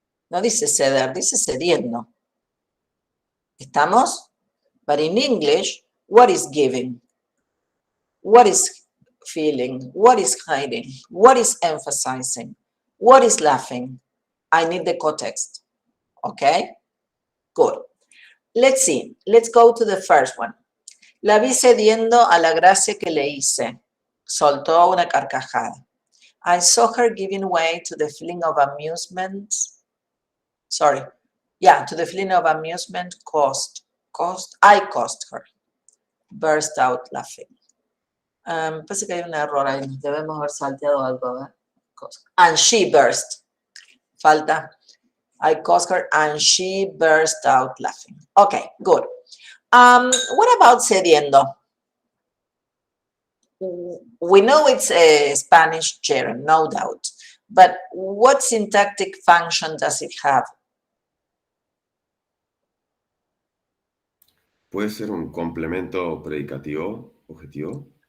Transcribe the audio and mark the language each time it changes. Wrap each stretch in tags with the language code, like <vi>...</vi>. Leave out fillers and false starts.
<es>No dice ceder, dice cediendo. ¿Estamos?</es> <en>But in English, what is giving? What is feeling? What is hiding? What is emphasizing? What is laughing? I need the context. Okay? Good. Let's see. Let's go to the first one.</en> <es>La vi cediendo a la gracia que le hice. Soltó una carcajada.</es> <en>I saw her giving way to the feeling of amusement. Sorry. Yeah, to the feeling of amusement I caused her. Burst out laughing.</en> <es>Parece que hay un error ahí. Debemos haber salteado algo.</es> <en>¿Ver? And she burst.</en> <es>Falta.</es> <en>I caused her and she burst out laughing. Okay, good. What about cediendo? We know it's a Spanish gerund, no doubt. But what syntactic function does it have?</en> <es>¿Puede ser un complemento predicativo objetivo?</es>